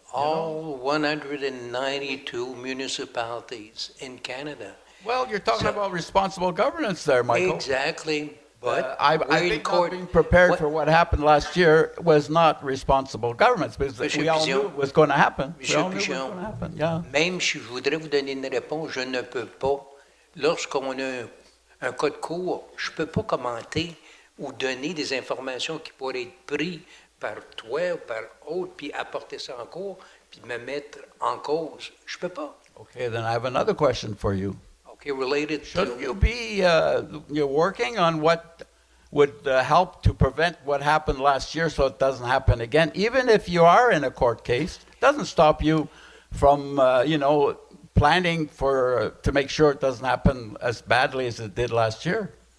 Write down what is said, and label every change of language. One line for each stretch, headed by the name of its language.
English: All 192 municipalities in Canada. Well, you're talking about responsible governance there, Michael. Exactly, but I think not being prepared for what happened last year was not responsible governance, because we all knew it was going to happen.
French: Monsieur Pigeon, même si je voudrais vous donner une réponse, je ne peux pas. Lorsqu'on a un cas de cours, je ne peux pas commenter ou donner des informations qui pourraient être prises par toi ou par autre, puis apporter ça en cours, puis me mettre en cause. Je peux pas.
English: Okay, then I have another question for you. Okay, related Should to... you be you're working on what would help to prevent what happened last year so it doesn't happen again? Even if you are in a court case, it doesn't stop you from, planning to make sure it doesn't happen as badly as it did last year.